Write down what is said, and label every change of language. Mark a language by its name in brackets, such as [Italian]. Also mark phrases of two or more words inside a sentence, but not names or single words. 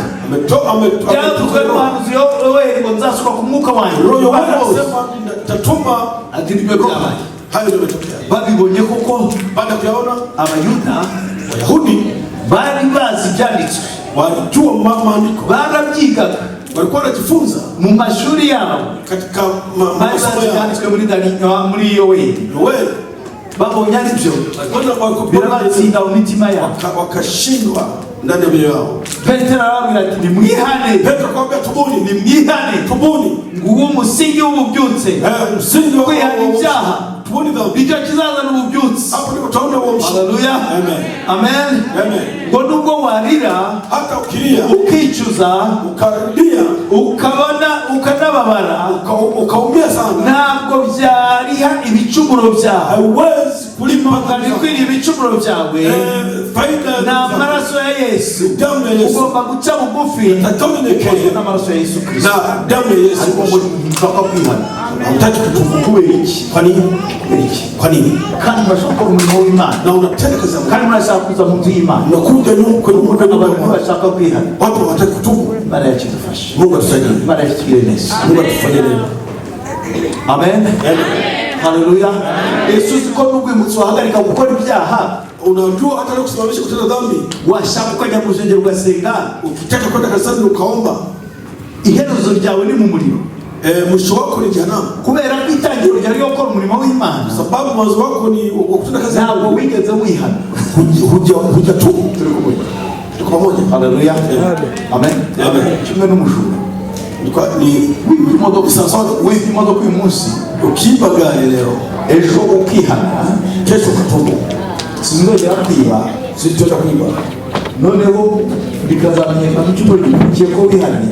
[Kinyarwanda] Byavuzwe n'umuhanuzi Yoweli ngo nzasuka ku mwuka wanjye. Ati nibyo byabaye. Babibonye kuko [Swahili] baada ya kuyaona [Kinyarwanda] Abayuda [Swahili] Wayahudi [Kinyarwanda] bari bazi ibyanditswe, [Swahili] walijua maandiko, [Kinyarwanda] barabyigaga, [Swahili] walikuwa wanajifunza [Kinyarwanda] mu mashuri yabo [Swahili] katika [Kinyarwanda] masomo yanditswe muri Yoweli. Babonye ari byo birabatsinda mu mitima yabo, [Swahili] wakashindwa ndani ya mioyo yao. [Kinyarwanda] Petero arababwira ati nimwihane. [Swahili] Petero akamwambia tubuni. [Kinyarwanda] Nimwihane. [Swahili] Tubuni. [Kinyarwanda] Nguwo umusingi w'ububyutse. Umusingi wa kwihana ibyaha. [Swahili] Tubuni dhambi. [Kinyarwanda] Icyo kizazana ububyutse. [Swahili] Hapo ndipo tunaona uamsho. Haleluya. Amen. Amen. Amen. [Kinyarwanda] Ngo nubwo nubwo warira [Swahili] hata ukilia [Kinyarwanda] ukicuza [Swahili] ukarudia [Kinyarwanda] ukanababara [Swahili] ukaumia sana, [Kinyarwanda] ntabwo byariha ibicumuro byawe, [Swahili] hauwezi kulipa [Kinyarwanda] ukabikwiriye ibicumuro byawe. [Swahili] faida na amaraso ya Yesu damu ya Yesu [Kinyarwanda] ugomba guca bugufi n'amaraso ya Yesu Kristo [Swahili] na damu ya Yesu. mpaka kwihana. Hutaki kutubu [Kinyarwanda] kubera iki? [Swahili] Kwa nini? Kwa nini? [Kinyarwanda] Kandi murashaka umurimo w'Imana [Swahili] Na unatenda kazi ya Mungu, [Kinyarwanda] kandi murashaka kuza mu nzu y'Imana, [Swahili] unakuja kwenye nyumba ya [Kinyarwanda] abantu [Swahili] Mungu, [Kinyarwanda] bashaka kwihana. [Swahili] watu hawataki kutubu. [Kinyarwanda] Imana yacu idufashe, [Swahili] Mungu atusaidie, [Kinyarwanda] Imana yacu itugirire neza. [Swahili] Mungu atufanyie neno. Amen. Haleluya. [Kinyarwanda] Yesu uko n'ubwimutso wahagarika gukora ibyaha, [Swahili] Unajua hata leo kusimamisha kutenda dhambi, [Kinyarwanda] washaka kujya mu rusengero ugasenga, [Swahili] ukitaka kwenda kanisani ukaomba, [Kinyarwanda] iherezo ryawe ni mu muriro. [Swahili] Mwisho wako ni jehanamu, [Kinyarwanda] kubera ko itangiro ryari gukora umurimo w'Imana, [Swahili] sababu mwanzo wako ni kutenda kazi. [Kinyarwanda] ntabwo wigeze wihana. [Swahili] Huja tu. Tuko pamoja. [Kinyarwanda] Haleluya. Amen. Kimwe n'umujura Ni imodoka [Swahili] sasa, wewe [Kinyarwanda] imodoka uyu munsi [Swahili] ukiba gari leo, [Kinyarwanda] ejo ukihana, [Swahili] kesho ukatubu, [Kinyarwanda] sinzongera kwiba, [Swahili] sitenda kuiba, [Kinyarwanda] noneho bikazamenyekana mu cyumba gikurikiye ko wihanye,